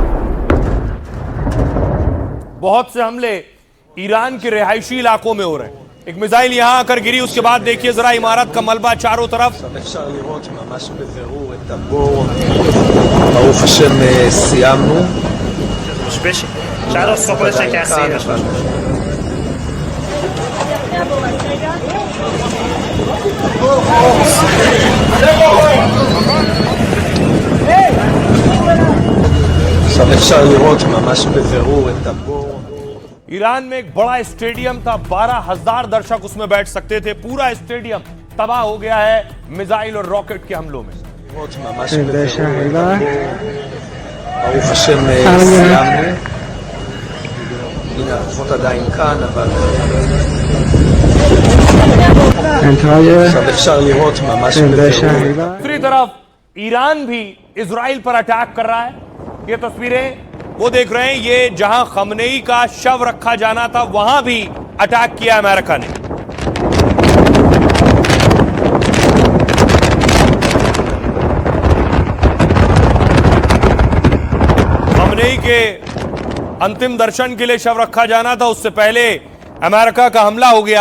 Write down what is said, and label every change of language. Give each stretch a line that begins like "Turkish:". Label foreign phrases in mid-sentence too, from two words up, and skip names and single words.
Hindi: बहुत से हमले ईरान के रिहायशी इलाकों में हो रहे हैं। एक मिसाइल यहां आकर गिरी, उसके बाद देखिए जरा इमारत का मलबा चारों तरफ।
Hebrew: ברוך השם סיימנו. עכשיו אפשר לראות ממש בבירור את הבור.
Hindi: ईरान में एक बड़ा स्टेडियम था, 12,000 दर्शक उसमें बैठ सकते थे। पूरा स्टेडियम तबाह हो गया है मिसाइल और रॉकेट के हमलों में।
Hebrew: ממש בבירור. ברוך השם סיימנו. הנה הכוחות עדיין כאן, אבל עכשיו אפשר לראות ממש בבירור.
Hindi: दूसरी तरफ ईरान भी इजराइल पर अटैक कर रहा है। ये तस्वीरें वो देख रहे हैं, ये जहां खमनेई का शव रखा जाना था वहां भी अटैक किया अमेरिका ने। खमनेई के अंतिम दर्शन के लिए शव रखा जाना था, उससे पहले अमेरिका का हमला हो गया।